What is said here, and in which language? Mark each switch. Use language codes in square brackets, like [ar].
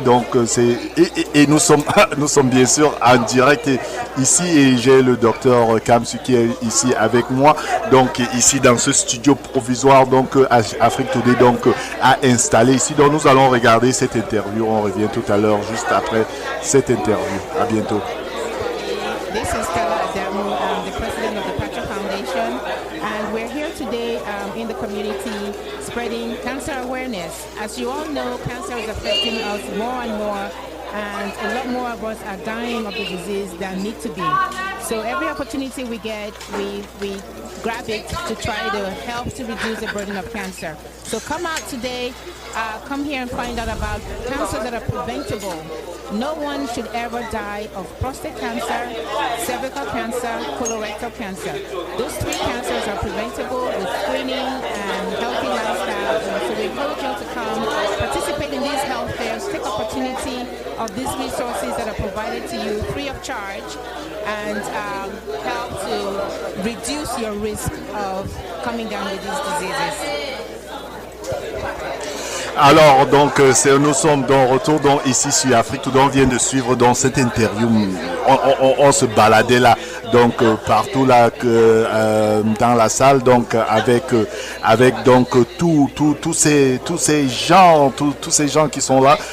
[fr] Donc et nous sommes bien sûr en direct ici et j'ai le docteur Kamsu qui est ici avec moi. Donc ici dans ce studio provisoire donc Afrique Today donc a installé ici. Donc nous allons regarder cette interview. On revient tout à l'heure juste après cette interview. À bientôt. [en] This is Stella Adamu, the president of the Patriot Foundation, and we're here today in the community spreading cancer awareness. As you all know, cancer is affecting us more and more, and a lot more of us are dying of the disease than need to be. So every opportunity we get, we grab it to try to help to reduce the burden of cancer. So come out today, come here and find out about cancers that are preventable. No one should ever die of prostate cancer, cervical cancer, colorectal cancer. Those three cancers are preventable with screening and healthy lifestyle. And so we encourage you to come, participate in these health fairs, take opportunity of these resources that are provided to you free of charge, and help to reduce your risk of coming down with these diseases. [fr] Alors, donc, nous sommes de retour ici sur Afrique Today. On vient de suivre dans cette interview. On se baladait là, donc partout là dans la salle, donc avec donc tous ces gens qui sont là.